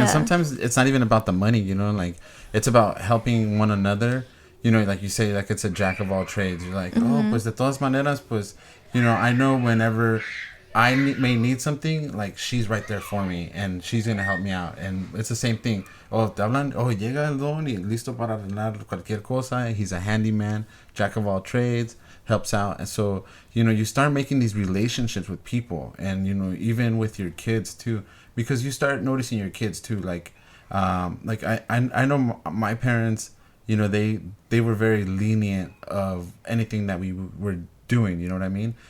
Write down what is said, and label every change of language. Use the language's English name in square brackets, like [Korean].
[English] and sometimes it's not even about the money, like it's about helping one another. Like you say, like it's a jack of all trades. You're like, [Spanish] pues de todas maneras, pues, [English] I know whenever I may need something, like she's right there for me and she's gonna help me out. And it's the same thing. [Spanish] Te hablan, llega el don y listo para arreglar cualquier cosa. [English] He's a handyman, jack of all trades, helps out. And so, you start making these relationships with people, and even with your kids too, because you start noticing your kids too. Like I know my parents, they were very lenient of anything that we were doing. You know what I mean?